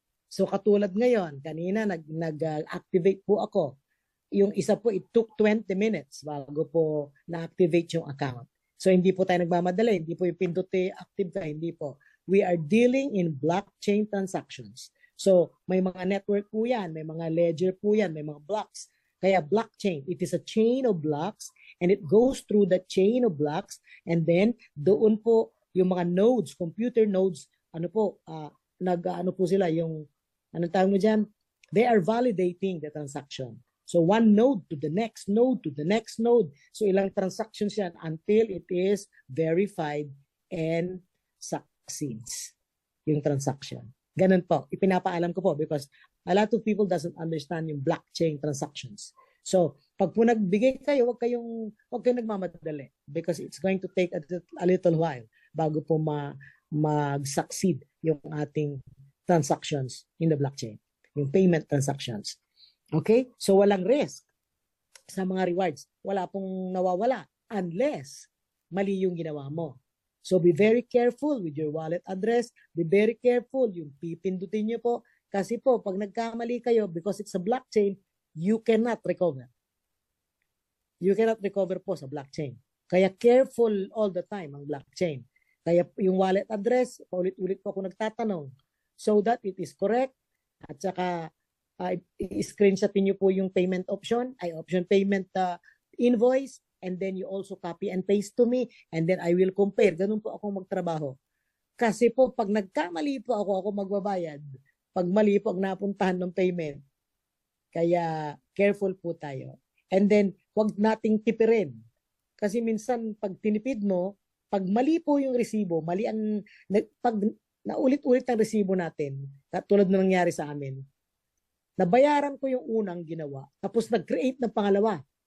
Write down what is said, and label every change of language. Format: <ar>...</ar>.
<tl>So, katulad ngayon, kanina nag-activate po ako. Yung isa po,</tl> <en>it took 20 minutes</en> <tl>bago po na-activate yung account. So, hindi po tayo nagmamadali. Hindi po yung pinduti active ka. Hindi po.</tl> <en>We are dealing in blockchain transactions.</en> <tl>So, may mga network po yan, may mga ledger po yan, may mga blocks.</tl> <en>Kaya blockchain, it is a chain of blocks and it goes through the chain of blocks and then</en> <tl>doon po yung mga</tl> <en>nodes, computer nodes,</en> <tl>ano po sila, yung, anong tawag mo dyan?</tl> <en>They are validating the transaction. So, one node to the next node to the next node. So, ilang transactions yan until it is verified and succeeds yung transaction.</en> <tl>Ganun po. Ipinapaalam ko po</tl> <en>because a lot of people doesn't understand yung blockchain transactions. So,</en> <tl>pag po nagbigay kayo, wag kayong nagmamadali</tl> <en>because it's going to take a little while</en> <tl>bago po mag-succeed yung ating</tl> <en>transactions in the blockchain, yung payment transactions. Okay?</en> <tl>So, walang risk sa mga rewards. Wala pong nawawala unless mali yung ginawa mo.</tl> <en>So, be very careful with your wallet address. Be very careful</en> <tl>yung pipindutin nyo po. Kasi po, pag nagkamali kayo,</tl> <en>because it's a blockchain, you cannot recover. You cannot recover po sa blockchain.</en> <tl>Kaya</tl> <en>careful all the time ang blockchain.</en> <tl>Kaya yung wallet address, paulit-ulit po ako nagtatanong</tl> <en>so that it is correct.</en> <tl>At saka, i-screenshotin nyo po yung payment option payment invoice.</tl> <en>And then you also copy and paste to me and then I will compare.</en> <tl>Ganun po ako magtrabaho. Kasi po, pag nagkamali po ako magbabayad. Pag mali po ang napuntahan ng payment. Kaya careful po tayo.</tl> <en>And then,</en> <tl>wag nating tipirin. Kasi minsan, pag tinipid mo, pag mali po yung resibo, pag naulit-ulit ang resibo natin, tulad na nangyari sa amin, nabayaran ko yung unang ginawa, tapos nag-create ng pangalawa.</tl>